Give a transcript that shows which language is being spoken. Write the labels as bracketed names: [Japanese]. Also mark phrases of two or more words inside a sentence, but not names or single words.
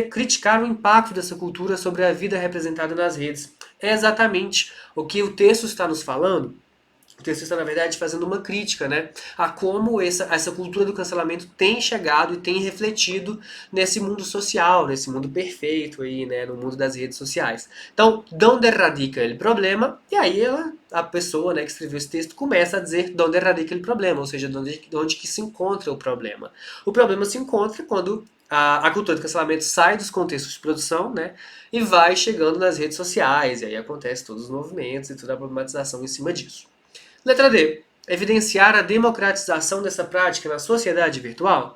[Portuguese] Criticar o impacto dessa cultura sobre a vida representada nas redes. É exatamente o que o texto está nos falando. O texto está, na verdade, fazendo uma crítica, né, a como essa cultura do cancelamento tem chegado e tem refletido nesse mundo social, nesse mundo perfeito aí, né, no mundo das redes sociais. Então, [Spanish] donde radica el problema? [Portuguese] E aí a pessoa, né, que escreveu esse texto começa a dizer [Spanish] donde radica el problema, [Portuguese] ou seja, onde que se encontra o problema. O problema se encontra quando a cultura do cancelamento sai dos contextos de produção, né, e vai chegando nas redes sociais, e aí acontece todos os movimentos e toda a problematização em cima disso. Letra D. Evidenciar a democratização dessa prática na sociedade virtual?